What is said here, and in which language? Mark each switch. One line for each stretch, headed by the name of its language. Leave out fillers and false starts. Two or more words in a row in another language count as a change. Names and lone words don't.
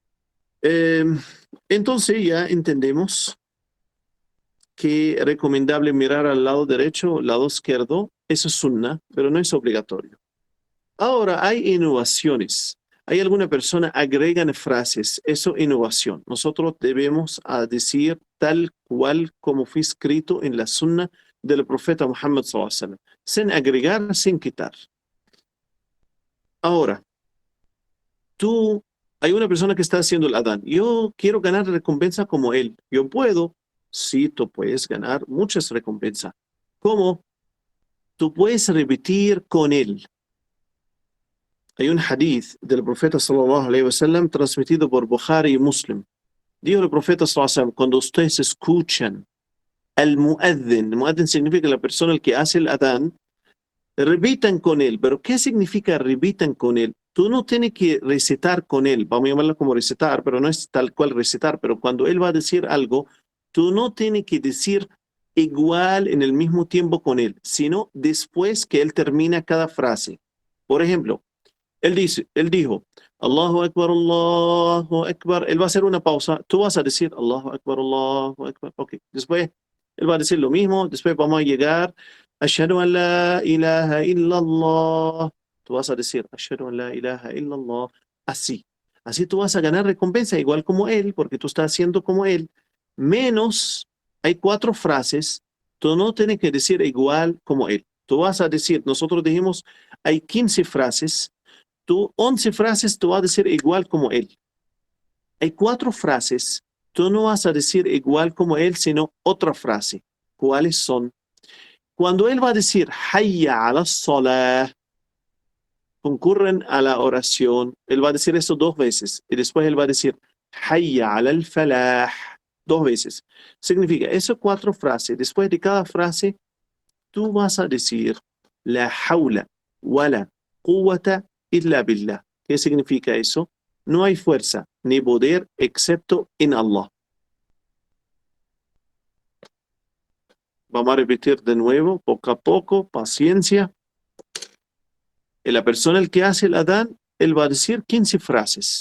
Spanish: Entonces ya entendemos que es recomendable mirar al lado derecho, al lado izquierdo. Eso es sunna, pero no es obligatorio. Ahora hay innovaciones. Hay alguna persona agregan frases, eso es innovación. Nosotros debemos decir tal cual como fue escrito en la sunna del profeta Muhammad
Arabic: صلى الله عليه وسلم,
Spanish: sin agregar, sin quitar. Ahora, tú hay una persona que está haciendo el adán. Yo quiero ganar recompensa como él. Yo puedo. Sí, tú puedes ganar muchas recompensas. ¿Cómo? Tú puedes repetir con él. Hay un hadith del profeta
Arabic: صلى الله عليه وسلم
Spanish: transmitido por Bukhari y Muslim. Dijo el profeta
Arabic: صلى الله عليه وسلم,
Spanish: cuando ustedes escuchan al muaddin significa la persona el que hace el adán, repitan con él. ¿Pero qué significa repitan con él? Tú no tienes que recitar con él, vamos a llamarlo como recitar, pero no es tal cual recitar, pero cuando él va a decir algo, tú no tienes que decir igual en el mismo tiempo con él, sino después que él termina cada frase. Por ejemplo, él dijo,
Arabic: الله أكبر، الله أكبر.
Spanish: Él va a hacer una pausa. Tú vas a decir,
Arabic: الله أكبر، الله أكبر.
Spanish: Ok. Después, él va a decir lo mismo. Después vamos a llegar,
Arabic: أشهد أن لا إله إلا الله.
Spanish: Tú vas a decir,
Arabic: أشهد أن لا إله إلا الله.
Spanish: Así. Así tú vas a ganar recompensa igual como él, porque tú estás haciendo como él. Menos, hay 4 frases. Tú no tienes que decir igual como él. Tú vas a decir, nosotros dijimos, hay 15 frases. Tú 11 frases tú vas a decir igual como él. Hay 4 frases, tú no vas a decir igual como él, sino otra frase. ¿Cuáles son? Cuando él va a decir
Arabic: حي على الصلاة,
Spanish: concurren a la oración, él va a decir eso 2 veces. Y después él va a decir
Arabic: حي على الفلاح,
Spanish: 2 veces. Significa, esas 4 frases, después de cada frase, tú vas a decir
Arabic: لا حول ولا قوة إلا بالله.
Spanish: ¿Qué significa eso? No hay fuerza ni poder excepto en Allah. Vamos a repetir de nuevo, poco a poco, paciencia. Y la persona el que hace el adán, él va a decir 15 frases.